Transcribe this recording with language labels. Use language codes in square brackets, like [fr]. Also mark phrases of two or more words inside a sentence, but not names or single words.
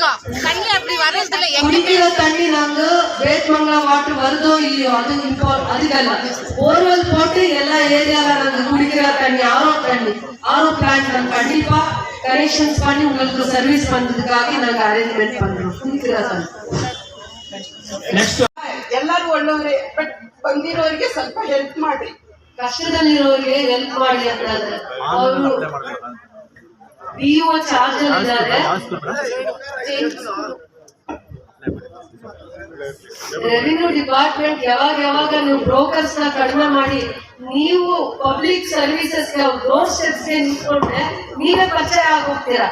[ta] தண்ணி அப்படி வர்றதில்ல. குடிக்கிற தண்ணி நாங்க வேட்மங்கலா வாட்டர் வருதோ இல்லையோ அது இப்போ அதுக்கல்ல. போர்வெல் போட்டு எல்லா ஏரியால நாங்க குடிக்கிற தண்ணி [en] RO plant [ta] நாங்க கண்டிப்பா கனெக்ஷன்ஸ் பண்ணி உங்களுக்கு சர்வீஸ் பண்றதுக்காக நாங்க அரேஞ்ச்மெண்ட் பண்றோம். ಕುಡಿಕಿರ [kn] ನೆಕ್ಸ್ಟ್ ಎಲ್ಲರೂ ಒಳ್ಳೆಯವರೇ, ಬಟ್ ಬಂದಿರೋರಿಗೆ ಸ್ವಲ್ಪ ಹೆಲ್ಪ್ ಮಾಡ್ರಿ. ಕಷ್ಟದಲ್ಲಿರೋರಿಗೆ ಹೆಲ್ಪ್ ಮಾಡಿ ಅಂತಂದ್ರೆ ಅವರು [en] BO charge [kn] ಇದ್ದಾರೆ. [en] revenue department [kn] ಯಾವಾಗ ನೀವು ಬ್ರೋಕರ್ಸ್ ನ ಕಡಿಮೆ ಮಾಡಿ ನೀವು [en] public services door steps [kn] ಗೆ ನಿಂತ್ಕೊಂಡ್ರೆ ನೀವೇ ಪರಿಚಯ ಆಗೋಗ್ತೀರಾ.